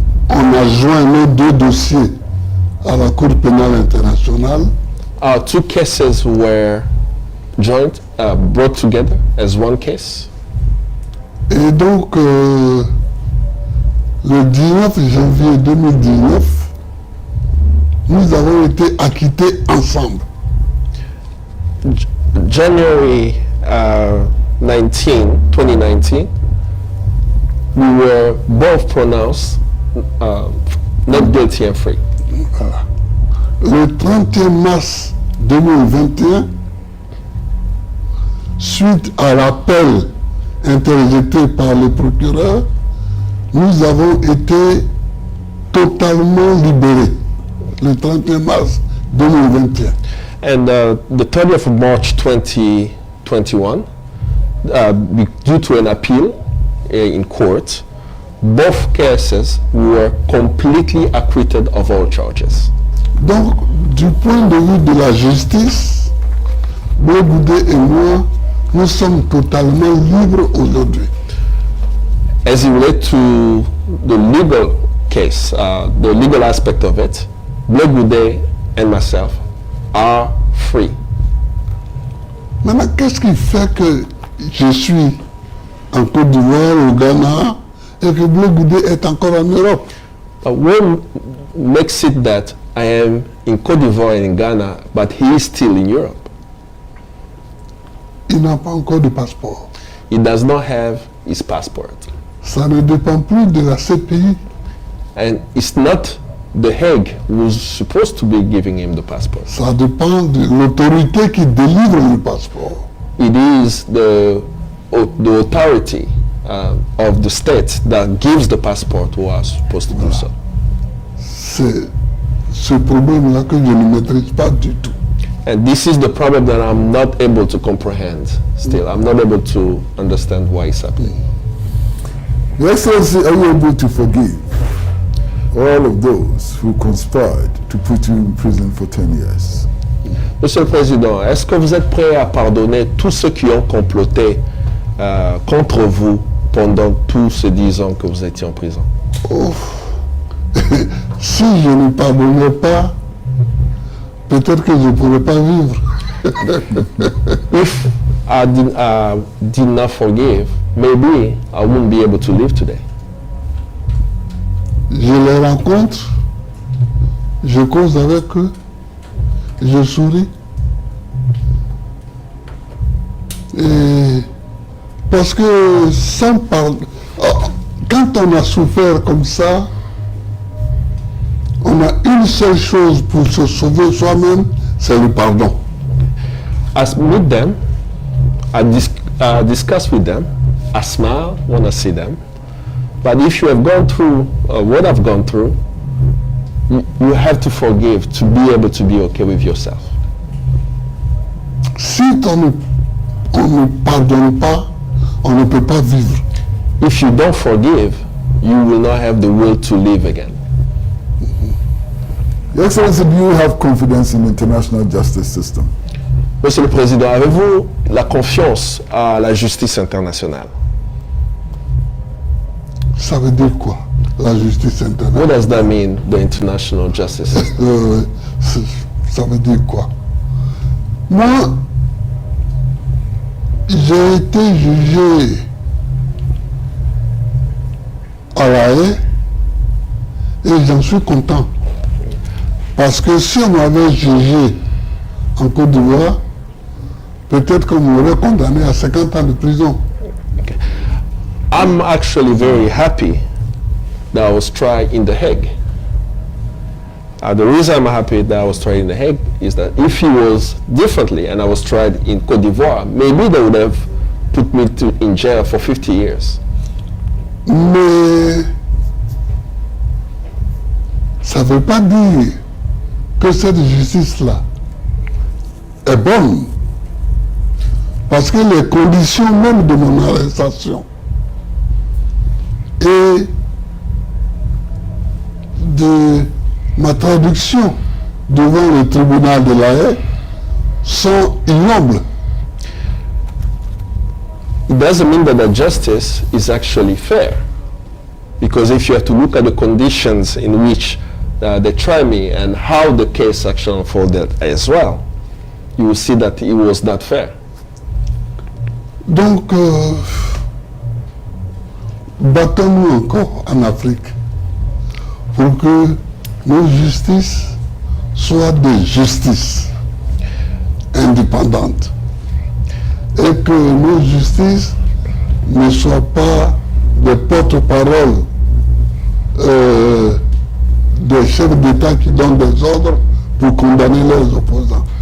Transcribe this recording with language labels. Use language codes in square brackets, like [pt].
[fr] On a joint nos 2 dossiers à la Cour pénale internationale. [en] Our 2 cases were brought together as one case. [fr] Et donc, le 19 janvier 2019, nous avons été acquittés ensemble. [en] January 2019, we were both pronounced not guilty and free. [fr] Voilà. Le 31 mars 2021, suite à l'appel interjeté par le procureur, nous avons été totalement libérés le 31 mars 2021. [en] And the 30th of March 2021, due to an appeal in court, both cases were completely acquitted of all charges. [fr] Donc, du point de vue de la justice, Blé Goudé et moi, nous sommes totalement libres aujourd'hui. [en] As it relates to the legal case, the legal aspect of it, Blé Goudé and myself are free. [fr] Maintenant, qu'est-ce qui fait que je suis en Côte d'Ivoire, au Ghana, et que Blé Goudé est encore en Europe? [en] What makes it that I am in Côte d'Ivoire and in Ghana, but he is still in Europe? [fr] Il n'a pas encore de passeport. [en] He does not have his passport. [fr] Ça ne dépend plus de la CPI. [en] And it's not the Hague who's supposed to be giving him the passport. [fr] Ça dépend de l'autorité qui délivre le passeport. [en] It is the authority of the state that gives the passport who are supposed to do so. [fr] C'est ce problème-là que je ne maîtrise pas du tout. [en] And this is the problem that I'm not able to comprehend still. I'm not able to understand why it's happening. Your Excellency, are you able to forgive all of those who conspired to put you in prison for 10 years? [fr] Monsieur le Président, est-ce que vous êtes prêt à pardonner tous ceux qui ont comploté contre vous pendant tous ces 10 ans que vous étiez en prison? Oh. Si je ne pardonnais pas, peut-être que je ne pourrais pas vivre. [en] If I did not forgive, maybe I wouldn't be able to live today. [fr] je les rencontre, je cause avec eux, je souris. Et parce que sans parler, quand on a souffert comme ça, on a une seule chose pour se sauver soi-même, c'est le pardon. [en] I meet them, I discuss with them, I smile when I see them. But if you have gone through what I've gone through, you have to forgive to be able to be okay with yourself. [fr] Si on ne pardonne pas, on ne peut pas vivre. [en] If you don't forgive, you will not have the will to live again. Your Excellency, do you have confidence in the international justice system? [fr] Monsieur le Président, avez-vous la confiance à la justice internationale? Ça veut dire quoi, la justice [en] What [fr] internationale? [en] does that mean, the international justice system? [fr] Ça veut dire quoi? Moi, j'ai été jugé à La Haye et j'en suis content. Parce que si on m'avait jugé en Côte d'Ivoire, peut-être qu'on m'aurait condamné à 50 ans de prison. [en] I'm actually very happy that I was tried in The Hague. The reason I'm happy that I was tried in The Hague is that if it was differently and I was tried in Côte d'Ivoire, maybe they would have put me in jail for 50 years. [fr] Mais ça ne veut pas dire que cette justice-là est bonne. Parce que les conditions même de mon arrestation et de ma traduction devant le tribunal de La Haye sont ignobles. [en] It doesn't mean that the justice is actually fair. Because if you have to look at the conditions in which they try me and how the case actually unfolded as well, you will see that it was not fair. [fr] Donc, battons-nous encore en Afrique pour que nos justices soient des justices indépendantes et que nos justices ne soient pas des porte-paroles des chefs d'État qui donnent des ordres pour condamner leurs opposants.